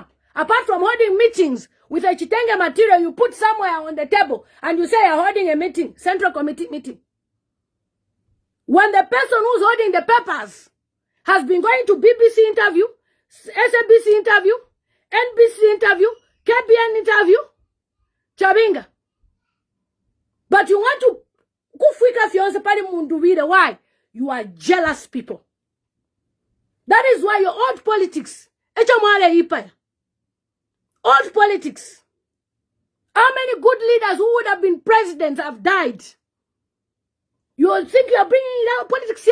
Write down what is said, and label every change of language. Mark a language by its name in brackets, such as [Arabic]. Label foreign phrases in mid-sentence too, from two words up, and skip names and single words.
[English] Apart from holding meetings with a Chitenge material you put somewhere on the table and you say you're holding a meeting, Central Committee meeting. When the person who's holding the papers has been going to BBC interview, SNBC interview, NBC interview, KBN interview, Chabinga. But you want to [Bemba] kufika fiance pale [English] Mundubile. Why? You are jealous people. That is why your old politics. Old politics. How many good leaders who would have been presidents have died? You think you are bringing out politics?